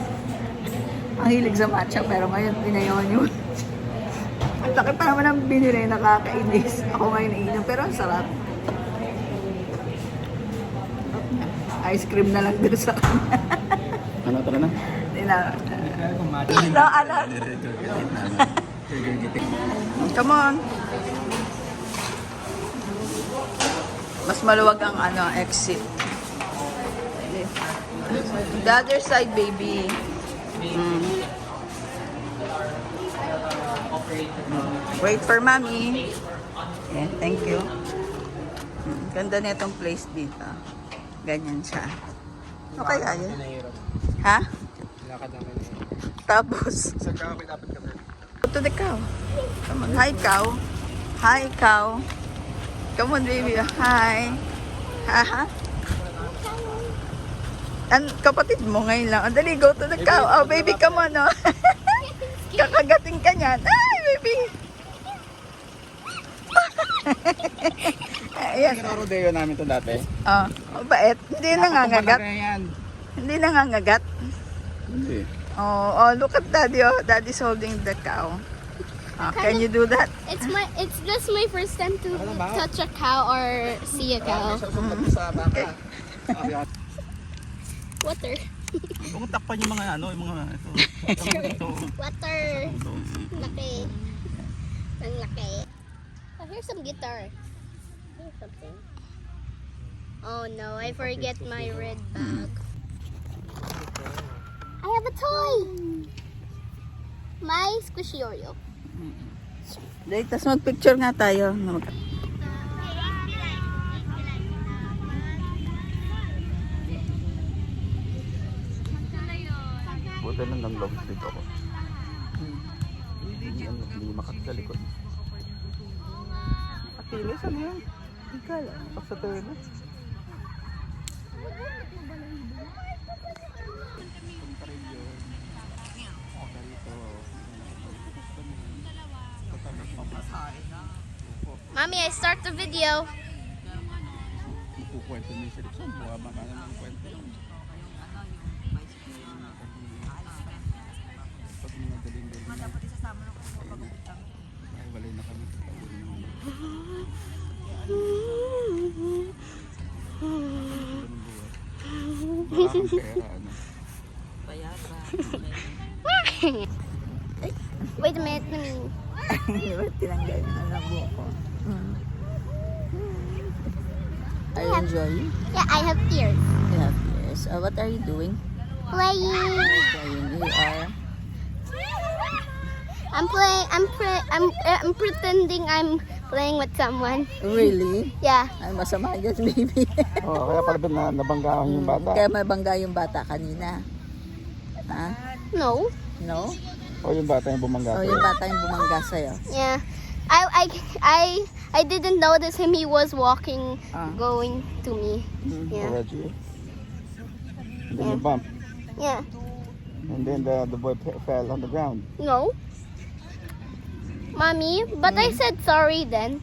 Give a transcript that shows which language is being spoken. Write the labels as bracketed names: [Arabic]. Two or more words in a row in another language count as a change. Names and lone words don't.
[Filipino] Ang hilig sa matcha, pero ngayon pinayawan niyo. Ang laki pa naman ang binili, nakakainis. Ako ngayon naiinom, pero ang sarap. [English] Ice cream [Filipino] na lang doon sa kanya. Ano, tara na? na. No, ano? [English] Come on. [Filipino] Mas maluwag ang exit. [English] The other side, baby. Wait for mommy. Yeah, thank you. [Filipino] Ganda na itong place dito. Ganyan siya. Okay, ayun. Ha? Tapos, [English] to the cow. Come on. Hi, cow. Hi, cow. Come on, baby. Hi. Ha? [Filipino] Kapatid mo ngayon lang. Dali, [English] go to the cow. Oh, baby, come on, [Filipino] oh. Kakagating ka niyan. Ay, baby. Ayan. Rodeo namin to dati. Oh, bait. Hindi nangangagat. Hindi nangangagat. Hindi. [English] Oh, look at daddy. Oh, daddy's holding the cow. Can you do that? It's just my first time to touch a cow or see a cow. Okay. Water. [Filipino] Kung takpan yung mga yung mga ito. Water. Laki. Ang laki. [English] Oh, here's some guitar. Here's something. Oh no, I forget my red bag. I have a toy. My squishy Oreo. [Filipino] Dahil, tas mag-picture nga tayo. Buti lang ng [English] long sleeve [Filipino] ako. Hindi makati sa likod. Akilis, ano yan? Ikala, basta tayo na. [English] Mommy, I start the video. [Filipino] Kukwento niyo sa likod. Buwabang ka naman kwento yun. Pag nagaling-galing na. Ay, walay na kami. Wala kang pera, ano? [English] Wait a minute, Mami. [Filipino] Tinanggal na ng buko. [English] Are you enjoying? Yeah, I have tears. You have ears. What are you doing? Playing. You are? I'm playing. I'm pretending I'm playing with someone. Really? Yeah. [Filipino] Ay, masama yan, baby. Oo, kaya pala doon nabanggaan yung bata. Kaya may bangga yung bata kanina. Ha? [English] No. No? [Filipino] O yung bata yung bumangga. O yung bata yung bumangga sa'yo. [English] Yeah. I didn't notice him. He was walking, going to me. Yeah. Reggie. And then you bump. Yeah. And then the boy fell on the ground. No. Mommy, but I said sorry then.